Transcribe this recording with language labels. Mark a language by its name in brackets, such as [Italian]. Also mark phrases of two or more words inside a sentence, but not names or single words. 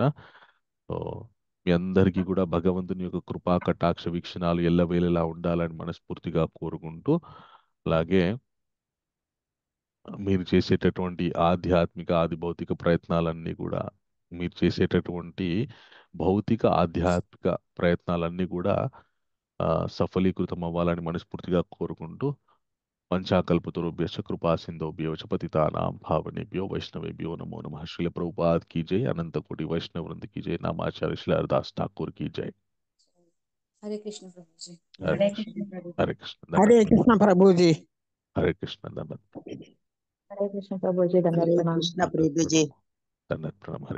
[Telugu] సో మీ అందరికీ కూడా భగవంతుని యొక్క కృపా కటాక్ష వీక్షణాలు ఎల్లవేళలా ఉండాలని మనస్ఫూర్తిగా కోరుకుంటూ, అలాగే మీరు చేసేటటువంటి ఆధ్యాత్మిక ఆది భౌతిక ప్రయత్నాలన్నీ కూడా, మీరు చేసేటటువంటి భౌతిక ఆధ్యాత్మిక ప్రయత్నాలన్నీ కూడా సఫలీకృతం అవ్వాలని మనస్ఫూర్తిగా కోరుకుంటూ, [Sanskrit] పంచాకల్పతరుభ్యశ్చ కృపా సింధుభ్యో చ పతితానాం పావనేభ్యో వైష్ణవేభ్యో నమో నమః. [Hindi] శ్రీల ప్రభుపాద్ की जय, अनंत कोटि वैष्णव वृंद की जय, नामाचार्य श्री हरदास ठाकुर की जय. [Telugu] హరే కృష్ణ ప్రభుజీ. [Hindi] हरे कृष्ण, हरे कृष्ण, [Telugu] హరే కృష్ణ ప్రభుజీ. [Hindi] हरे कृष्ण, दंडवत [Telugu] హరే కృష్ణ ప్రభుజీ, హరే దండవత్ ప్రణామం. కృష్ణ ప్రభుజీ. [Hindi] दंडवत प्रणाम. हरे